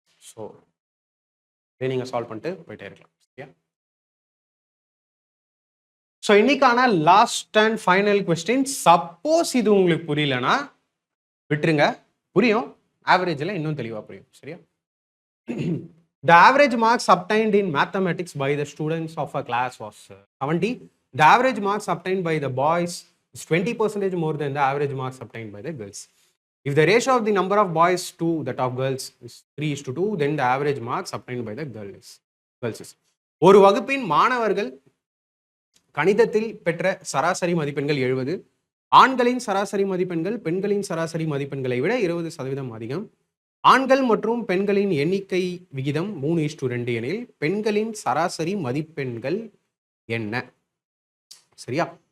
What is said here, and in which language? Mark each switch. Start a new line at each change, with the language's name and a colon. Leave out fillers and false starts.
Tamil: So இதை நீங்க solve பண்ணிட்டு போயிட்டே இருக்கலாம். சரியா? ஸோ இன்னைக்கான last and final question. Suppose இது உங்களுக்கு புரியலன்னா விட்டுருங்க, புரியும். ஆவரேஜில் இன்னும் தெளிவாக புரியும். சரியா?
English: The average marks obtained in mathematics by the students of a class was 70. The average marks obtained by the boys is 20% more than the average marks obtained by the girls. If the ratio of the number of boys to that of girls is 3:2, then the average marks obtained by the girls is.
Tamil: ஒரு வகுப்பின் மாணவர்கள் கணிதத்தில் பெற்ற சராசரி மதிப்பெண்கள் 70. ஆண்களின் சராசரி மதிப்பெண்கள் பெண்களின் சராசரி மதிப்பெண்களை விட 20% அதிகம். ஆண்கள் மற்றும் பெண்களின் எண்ணிக்கை விகிதம் 3:2 எனில் பெண்களின் சராசரி மதிப்பெண்கள் என்ன? சரியா?